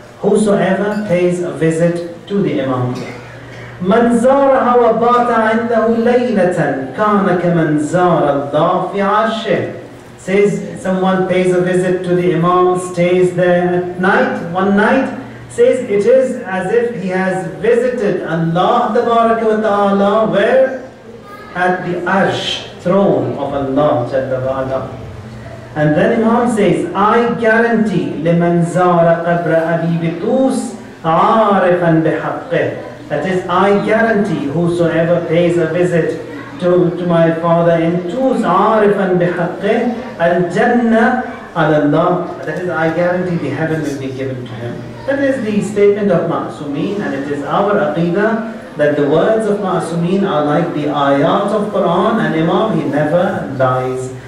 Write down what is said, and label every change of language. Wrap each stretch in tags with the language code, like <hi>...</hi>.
<ar>Whosoever pays a visit to the Imam. من زارها وبات عنده ليلة كان كمن زار الله في عرشه.</ar> <en>Says, someone pays a visit to the Imam, stays there at night, one night, says it is as if he has visited Allah Tabaraka wa Ta'ala, where? At the Arsh, throne of Allah Jalla wa Ala.</en> <ar>And then Imam says, I guarantee لمن زار قبر أبي بطوس عارفا بحقه.</ar> <en>That is, I guarantee whosoever pays a visit to my father in Tus, عارفا بحقه الجنة على الله. That is, I guarantee the heaven will be given to him. That is the statement of Ma'asumeen, and it is our aqidah that the words of Ma'asumeen are like the ayat of Quran, and Imam, he never lies.</en>